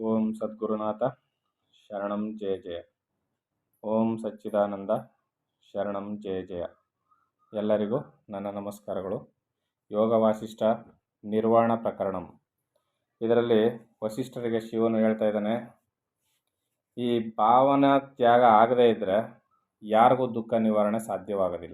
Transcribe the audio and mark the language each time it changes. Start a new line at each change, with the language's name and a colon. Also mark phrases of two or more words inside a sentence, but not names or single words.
Sanskrit: सद्गुरुनाथ शरणं जय जय। ॐ सच्चिदानन्द शरणं जय जय.
Kannada: ಎಲ್ಲರಿಗೂ ನನ್ನ ನಮಸ್ಕಾರಗಳು. ಯೋಗ ವಾಸಿಷ್ಠ ನಿರ್ವಾಣ ಪ್ರಕರಣಂ. ಇದರಲ್ಲಿ ವಸಿಷ್ಠರಿಗೆ ಶಿವನು ಹೇಳ್ತಾ ಇದ್ದಾನೆ, ಈ ಭಾವನಾ ತ್ಯಾಗ ಆಗದೇ ಇದ್ದರೆ ಯಾರಿಗೂ ದುಃಖ ನಿವಾರಣೆ ಸಾಧ್ಯವಾಗೋದಿಲ್ಲ.